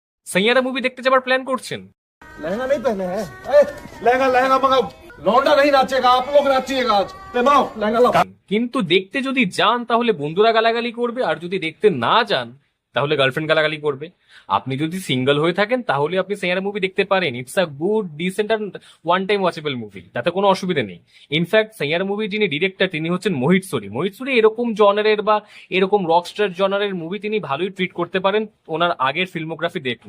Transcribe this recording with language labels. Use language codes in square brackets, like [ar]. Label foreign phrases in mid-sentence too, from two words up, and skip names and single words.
[bn] সাইয়ারা মুভি দেখতে যাবার প্ল্যান করছেন? [hi] लहंगा नहीं पहने हैं लहंगा लहंगा मंगाओ लौंडा नहीं नाचेगा आप लोग नाचिएगा आज लाओ लहंगा लाओ [bn] কিন্তু দেখতে যদি যান তাহলে বন্ধুরা গালাগালি করবে, আর যদি দেখতে না যান তাহলে গার্লফ্রেন্ড গালাগালি করবে। আপনি যদি সিঙ্গেল হয়ে থাকেন তাহলে আপনি সাইয়ারা মুভি দেখতে পারেন। [en] It's a good decent and one time watchable movie, [bn] তাতে কোনো অসুবিধা নেই। ইনফ্যাক্ট সাইয়ারা মুভির যিনি ডিরেক্টর তিনি হচ্ছেন মোহিত সোরি। মোহিত সোরি এরকম জনারের বা এরকম [en] rockstar genre [bn] মুভি তিনি ভালোই ট্রিট করতে পারেন ওনার আগের ফিল্মোগ্রাফি দেখলে।